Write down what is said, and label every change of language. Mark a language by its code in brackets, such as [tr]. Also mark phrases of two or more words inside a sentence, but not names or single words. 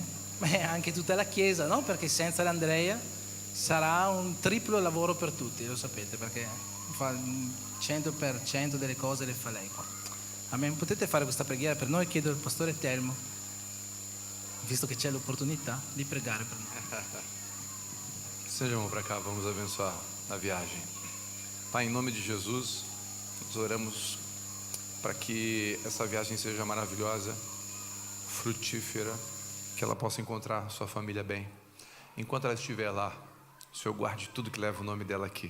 [it] E anche tutta la Chiesa, no? Perché senza l'Andrea sarà un triplo lavoro per tutti, lo sapete, perché fa il 100% delle cose le fa lei qua. Amen. Potete fare questa preghiera per noi? Chiedo al Pastore Telmo, visto che c'è l'opportunità, di pregare per noi. [pt] Estendamos para cá, vamos abençoar a viagem. Pai, em nome de Jesus, nós oramos para que essa viagem seja maravilhosa, frutífera, que ela possa encontrar sua família bem. Enquanto ela estiver lá, o Senhor guarde tudo que leva o nome dela aqui.